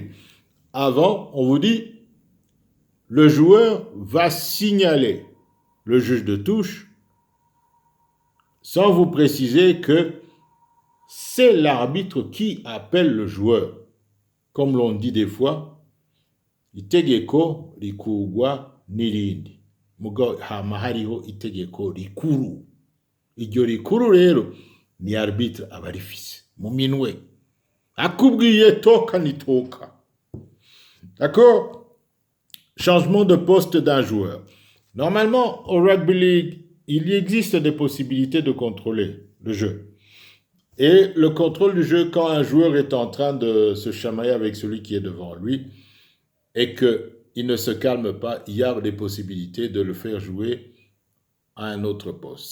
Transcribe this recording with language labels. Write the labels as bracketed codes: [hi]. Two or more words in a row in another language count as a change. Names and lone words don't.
[fr] Avant, on vous dit, le joueur va signaler le juge de touche sans vous préciser que c'est l'arbitre qui appelle le joueur. Comme l'on dit des fois, [rn] itegeko rikugwa n'irindi. Mugo hama hariho itegeko rikuru. Iryo rikuru rero ni arbitre aba arifise mu minwe. Akubwiye toka ni toka. [fr] D'accord? Changement de poste d'un joueur. Normalement, au Rugby League, il existe des possibilités de contrôler le jeu. Et le contrôle du jeu, quand un joueur est en train de se chamailler avec celui qui est devant lui et qu'il ne se calme pas, il y a des possibilités de le faire jouer à un autre poste.